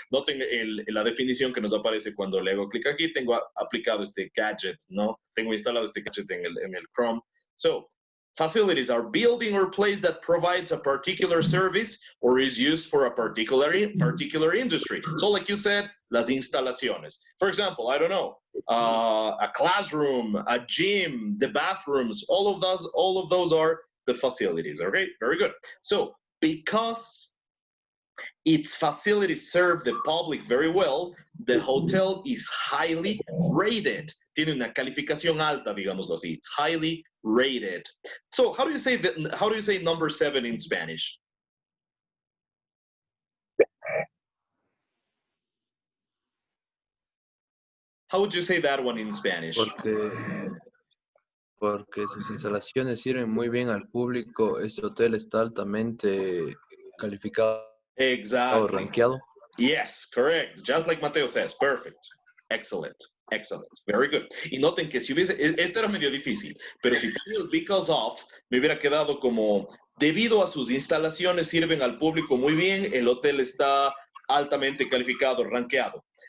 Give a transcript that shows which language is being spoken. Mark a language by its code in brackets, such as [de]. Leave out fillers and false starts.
[es] Noten la definición que nos aparece cuando le hago clic aquí. Tengo aplicado este gadget, ¿no? Tengo instalado este gadget en el Chrome. [en] So, facilities are building or place that provides a particular service or is used for a particular industry. So, like you said, las instalaciones. For example, I don't know, a classroom, a gym, the bathrooms, all of those are the facilities. Okay, very good. So, because its facilities serve the public very well, the hotel is highly rated. [es] Tiene una calificación alta, digámoslo así. [en] It's highly rated. So, how do you say number 7 in Spanish? How would you say that one in Spanish? [es] Porque sus instalaciones sirven muy bien al público. Este hotel está altamente calificado. [en] Exactly. [es] Rankeado. [en] Yes, correct. Just like Mateo says. Perfect. Excellent. Excellent. Very good. [es] Y noten que si hubiese, este era medio difícil, pero si tenía el because of, me hubiera quedado como, debido a sus instalaciones sirven al público muy bien, el hotel está altamente calificado, rankeado.